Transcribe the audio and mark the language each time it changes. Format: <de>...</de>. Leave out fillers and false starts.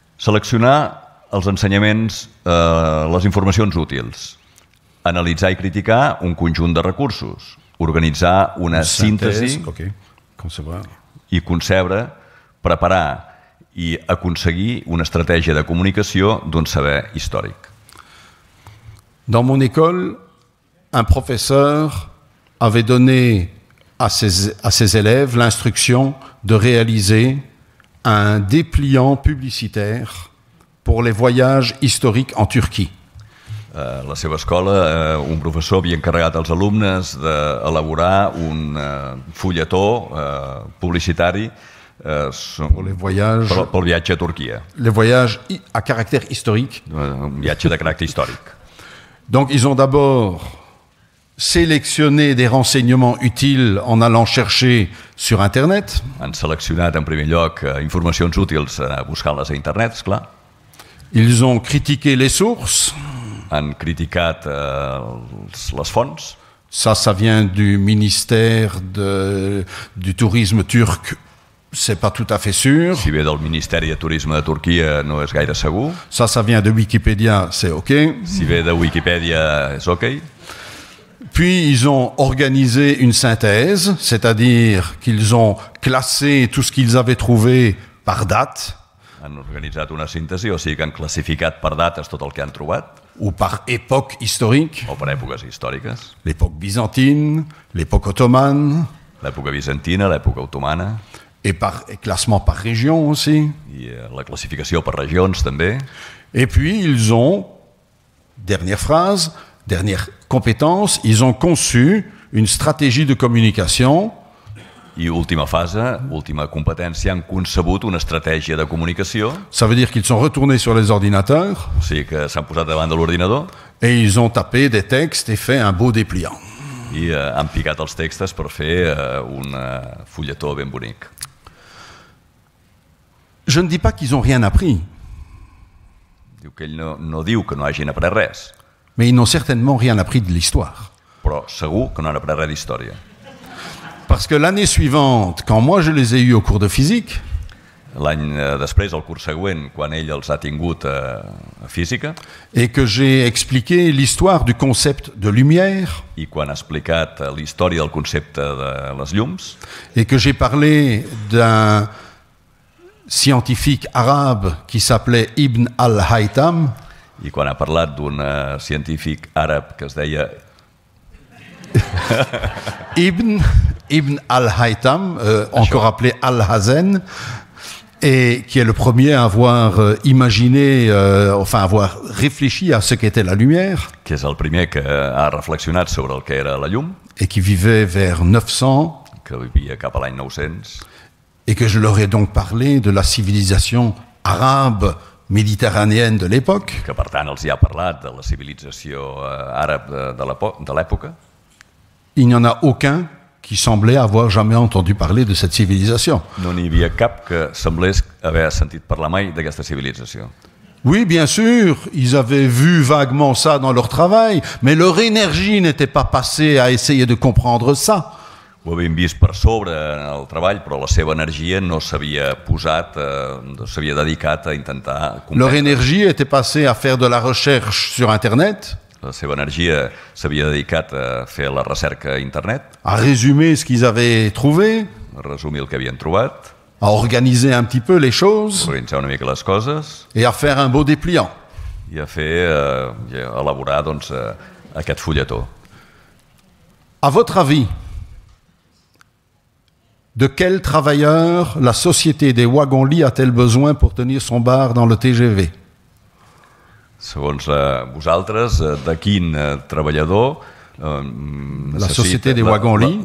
<ca>Seleccionar els ensenyaments, les informacions útils, analitzar i criticar un conjunt de recursos, organitzar una síntesi</ca> <fr>Okay. Concevoir.</fr> <ca>i concebre, preparar i aconseguir una estratègia de comunicació d'un saber històric.</ca> <fr>Dans mon école, un professeur avait donné à ses élèves l'instruction de réaliser un dépliant publicitaire pour les voyages historiques en Turquie.</fr> <ca>A la seva escola, un professor havia encarregat als alumnes d'elaborar un fulletó publicitari</ca> <fr>Pour les voyages,</fr> <ca>pel viatge a Turquia,</ca> <fr>les voyages à caractère historique.</fr> <ca>un viatge de caràcter històric.</ca> <fr>Donc ils ont d'abord sélectionné des renseignements utiles en allant chercher sur Internet.</fr> <ca>Han seleccionat en primer lloc informacions útils buscant-les a internet, esclar.</ca> <fr>Ils ont critiqué les sources.</fr> <ca>Han criticat les fonts.</ca> <fr>Ça vient du ministère du tourisme turc c'est pas tout à fait sûr.</fr> <ca>Si ve del Ministeri de Turisme de Turquia no és gaire segur.</ca> <fr>Ça vient de Wikipédia, c'est OK.</fr> <ca>Si ve de Wikipèdia és ok.</ca> <fr>Puis ils ont organisé une synthèse, c'est-à-dire qu'ils ont classé tout ce qu'ils avaient trouvé par date.</fr> <ca>Han organitzat una síntesi, o sigui que han classificat per dates tot el que han trobat,</ca> <fr>Ou par époque historique,</fr> <ca>o per èpoques històriques,</ca> <fr>l'époque byzantine, l'époque ottomane,</fr> <ca>l'època bizantina, l'època otomana,</ca> <fr>et par et classement par région aussi.</fr> <ca>i la classificació per regions també.</ca> <fr>Et puis ils ont, dernière phrase, dernière compétence, ils ont conçu une stratégie de communication.</fr> <ca>I última fase, última competència, han concebut una estratègia de comunicació,</ca> <fr>Ça veut dire qu'ils sont retournés sur les ordinateurs</fr> <ca>o sigui que s'han posat davant de l'ordinador</ca> <fr>et ils ont tapé des textes et fait un beau dépliant.</fr> <ca>i han picat els textos per fer un fulletó ben bonic.</ca> <fr>Je ne dis pas qu'ils n'ont rien appris,</fr> <ca>Diu que ell no diu que no hagin après res,</ca> <fr>mais ils n'ont certainement rien appris de l'histoire.</fr> <ca>però segur que no han après res d'història.</ca> <fr>Parce que l'année suivante, quand moi je les ai eus au cours de physique,</fr> <ca>L'any després, el curs següent, quan ell els ha tingut a física,</ca> <fr>et que j'ai expliqué l'histoire du concept de lumière,</fr> <ca>i quan ha explicat la història del concepte de les llums,</ca> <fr>et que j'ai parlé d'un scientifique arabe qui s'appelait Ibn al-Haytham,</fr> <ca>i quan ha parlat d'un científic àrab que es deia</ca> <fr>Ibn al-Haytham, encore appelé Al-Hazen, et qui est le premier à avoir imaginé, avoir réfléchi à ce qu'était la lumière,</fr> <ca>que és el primer que ha reflexionat sobre el que era la llum,</ca> <fr>et qui vivait vers 900,</fr> <ca>que vivia cap a l'any 900,</ca> <fr>et que je leur ai donc parlé de la civilisation arabe méditerranéenne de l'époque.</fr> <ca>que per tant els hi ha parlat de la civilització àrab de l'època.</ca> <fr>Il n'y en a aucun qui semblait avoir jamais entendu parler de cette civilisation.</fr> <ca>No n'hi havia cap que semblés haver sentit parlar mai d'aquesta civilització.</ca> <fr>Oui, bien sûr, ils avaient vu vaguement ça dans leur travail, mais leur énergie n'était pas passée à essayer de comprendre ça.</fr> <ca>Ho havien vist per sobre en el treball, però la seva energia no s'havia posat, no s'havia dedicat a intentar</ca> <fr>Leur</fr> <ca>comprendre.</ca> <fr>énergie était passée à faire de la recherche sur Internet,</fr> <ca>La seva energia s'havia dedicat a fer la recerca a internet,</ca> <fr>à résumer ce qu'ils avaient trouvé,</fr> <ca>a resumir el que havien trobat,</ca> <fr>à organiser un petit peu les choses</fr> <ca>organitzar una mica les coses</ca> <fr>et à faire un beau dépliant.</fr> <ca>i a fer, i a elaborar doncs, aquest fulletó.</ca> <fr>À votre avis, de quel travailleur la société des wagons-lits a-t-elle besoin pour tenir son bar dans le TGV?</fr> <ca>Segons vosaltres, de quin treballador</ca> <fr>La société des wagons-lits</fr>